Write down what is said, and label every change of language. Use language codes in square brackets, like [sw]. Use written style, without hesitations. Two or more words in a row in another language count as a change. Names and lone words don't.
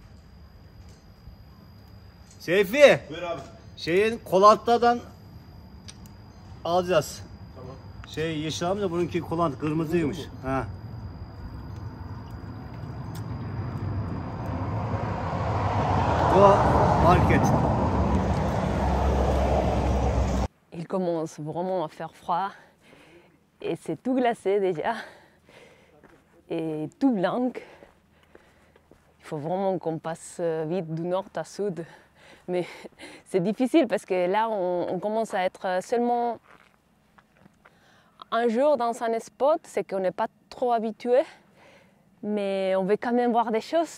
[tr] Seyfi. Buyur abi. Şeyin kolantadan alacağız. Tamam. Şey yeşil abi de bununki kolant kırmızıymış. Ha. Bu market. [fr] Il commence vraiment à faire froid et c'est tout glacé déjà et tout blanc. Il faut vraiment qu'on passe vite du nord à sud. Mais c'est difficile parce que là on commence à être seulement un jour dans un spot, c'est qu'on n'est pas trop habitué, mais on veut quand même voir des choses.